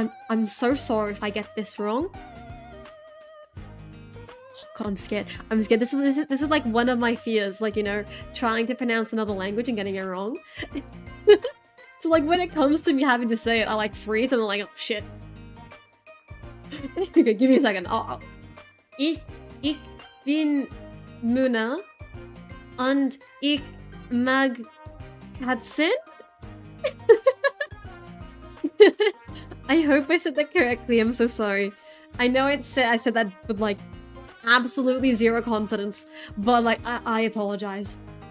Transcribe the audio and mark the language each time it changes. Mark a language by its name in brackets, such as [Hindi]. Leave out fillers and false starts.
[English] I'm so sorry if I get this wrong. Oh god, I'm scared. I'm scared. This is like one of my fears, like, you know, trying to pronounce another language and getting it wrong. So like when it comes to me having to say it, I like freeze and I'm like, oh shit. Okay, give me a second. [German] Ich bin Moona und ich mag Katzen. [English] I hope I said that correctly. I'm so sorry. I know I said that with like absolutely zero confidence, but like I apologize.